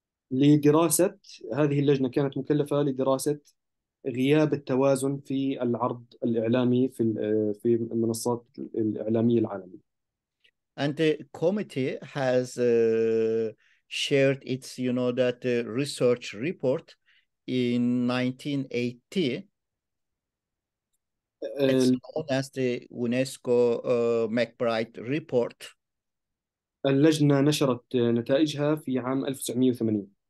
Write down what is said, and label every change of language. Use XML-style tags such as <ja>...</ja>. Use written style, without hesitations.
<ar>لدراسة، هذه اللجنة كانت مكلفة لدراسة غياب التوازن في العرض الإعلامي في المنصات الإعلامية العالمية.</ar> <en>And the committee has shared its, that research report in 1980. It's known as the UNESCO McBride report.</en> <ar>اللجنة نشرت نتائجها في عام 1980.</ar>